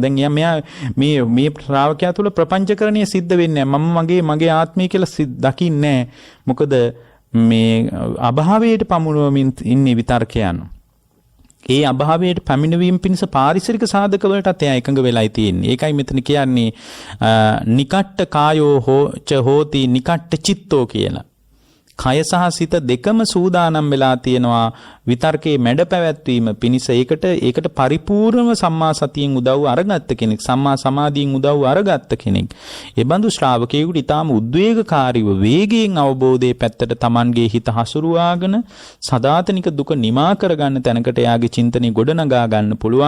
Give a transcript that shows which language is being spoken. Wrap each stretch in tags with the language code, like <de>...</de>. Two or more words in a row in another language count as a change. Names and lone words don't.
<si>දැන් එයා මේ ශ්‍රාවකයා තුල ප්‍රපංචකරණය සිද්ධ වෙන්නේ නැහැ. මගේ ආත්මය කියලා දකින්නේ නැහැ. මොකද මේ අභාවයට පමුණුවමින් ඉන්නේ විතර්කයන්. ඒ අභාවයට පැමිණවීම පිණිස පාරිසරික සාධක වලටත් එයා එකඟ වෙලායි තියෙන්නේ. ඒකයි මෙතන කියන්නේ</si> <pi>නිකට්ඨ කායෝ හෝති නිකට්ඨ චිත්තෝ</pi> <si>කියලා. කය සහ සිත දෙකම සූදානම් වෙලා තියෙනවා විතර්කයේ මැඩ පැවැත්වීම පිණිස. ඒකට පරිපූර්ණව සම්මා සතියෙන් උදව් අරගත්ත කෙනෙක්, සම්මා සමාධියෙන් උදව් අරගත්ත කෙනෙක්. ඒ බඳු ශ්‍රාවකයෙකුට ඊටාම උද්වේගකාරීව වේගයෙන් අවබෝධයේ පැත්තට Tamanගේ හිත හසුරුවාගෙන සදාතනික දුක නිමා කරගන්න තැනකට එයාගේ චින්තනය ගොඩනගා ගන්න පුළුවන්.</si>